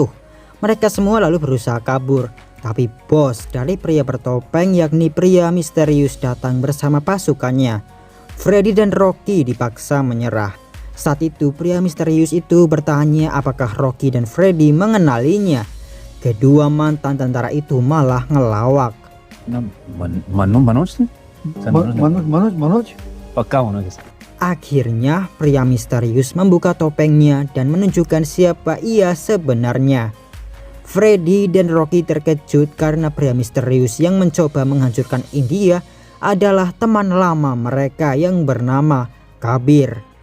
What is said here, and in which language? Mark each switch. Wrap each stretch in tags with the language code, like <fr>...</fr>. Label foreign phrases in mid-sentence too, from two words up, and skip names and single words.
<id>Mereka semua lalu berusaha kabur. Tapi bos dari pria bertopeng yakni pria misterius datang bersama pasukannya. Freddy dan Rocky dipaksa menyerah. Saat itu pria misterius itu bertanya apakah Rocky dan Freddy mengenalinya. Kedua mantan tentara itu malah ngelawak.</id> <hi>मनोज पक्का होना के साथ।</hi> <id>Akhirnya pria misterius membuka topengnya dan menunjukkan siapa ia sebenarnya. Freddy dan Rocky terkejut karena pria misterius yang mencoba menghancurkan India adalah teman lama mereka yang bernama Kabir.</id>